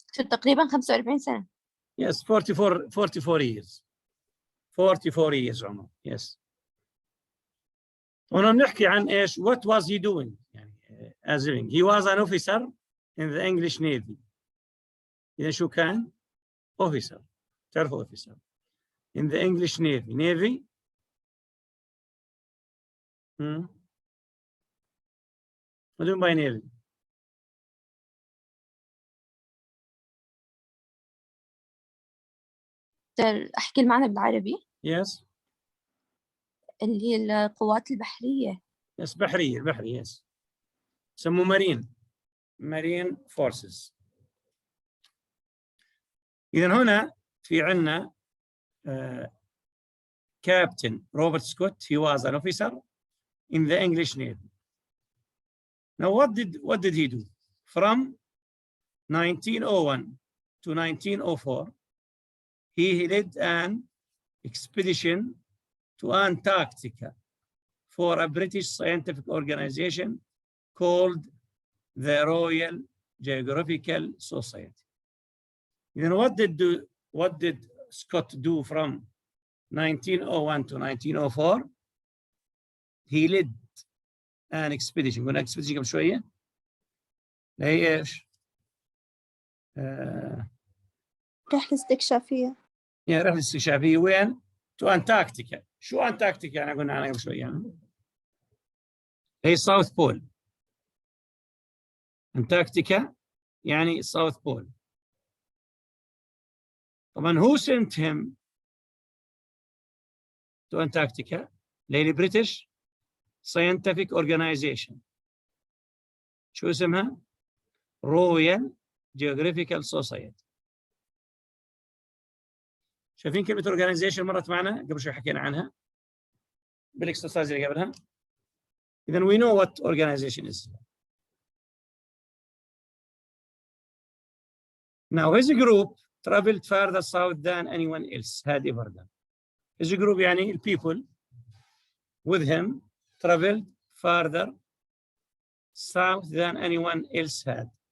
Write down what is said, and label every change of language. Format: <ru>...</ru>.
<ar>تقريبا 45 سنة.</ar> <en>Yes, 44 years. 44 years</en> <ar>عمر.</ar> <en>Yes.</en> <ar>هنا نحكي عن ايش؟</ar> <en>What was he doing؟</en> <ar>يعني</ar> <en>as living. He was an officer in the English Navy.</en> <ar>إذا شو كان؟ Officer. تعرفوا officer.</ar> <en>In the English Navy. Navy. What do you mean by Navy?</en> <ar>أحكي المعنى بالعربي.</ar> <en>Yes.</en> <ar>اللي هي القوات البحرية.</ar> <en>Yes,</en> <ar>بحرية.</ar> <en>Yes.</en> <ar>سموه</ar> <en>Marine Forces.</en> <ar>إذا هنا في عنا Captain Robert Scott.</ar> <en>He was an officer in the English Navy. Now, what did he do? From 1901 to 1904, he led an expedition to Antarctica for a British scientific organization called the Royal Geographical Society. Then what did Scott do from 1901 to 1904? He led an expedition.</en> <ar>قلنا expedition قبل شوية. هي ايش؟ رحلة استكشافية. رحلة استكشافية وين؟</ar> <en>to Antarctica.</en> <ar>شو أنتاركتيكا؟ أنا قلنا عنها قبل شوية. هي South Pole. أنتاركتيكا يعني South Pole. طبعا</ar> <en>who sent him to Antarctica? the British Scientific Organization.</en> <ar>شو اسمها؟ Royal Geographical Society. شايفين كلمة organization مرت معنا قبل شوي حكينا عنها بالاكسرسايز اللي قبلها. إذا</ar> <en>we know what organization is. Now his group traveled further south than anyone else had ever done. His group</en> <ar>يعني</ar> <en>the people with him traveled further south than anyone else had.</en>